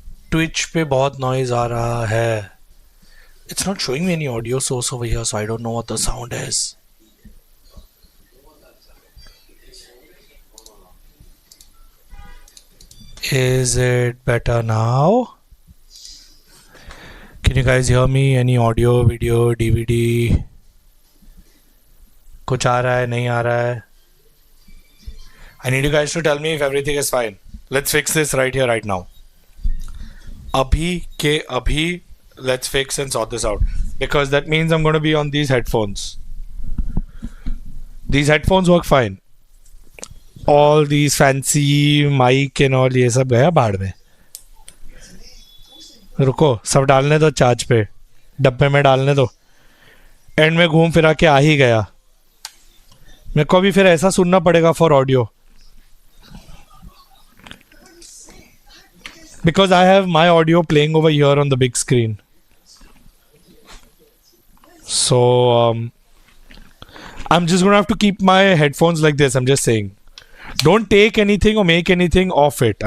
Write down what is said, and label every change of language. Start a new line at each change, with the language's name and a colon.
Hindi: Twitch पे बहुत noise आ रहा है.
English: It's not showing me any audio source over here, so I don't know what the sound is. Is it better now? Can you guys hear me? Any audio, video, DVD?
Hindi: कुछ आ रहा है, नहीं आ रहा है?
English: I need you guys to tell me if everything is fine. Let's fix this right here, right now.
Hindi: Abhi ke abhi,
English: let's fix and sort this out. because that means I'm going to be on these headphones. These headphones work fine. All these fancy mic and all
Hindi: ये सब गया भाड़ में. रुको, सब डालने दो charge पे, डब्बे में डालने दो. एंड में घूम फिरा के आ ही गया. मेरे को भी फिर ऐसा सुनना पड़ेगा for audio.
English: Because I have my audio playing over here on the big screen. So I'm just gonna have to keep my headphones like this. I'm just saying. Don't take anything or make anything off it.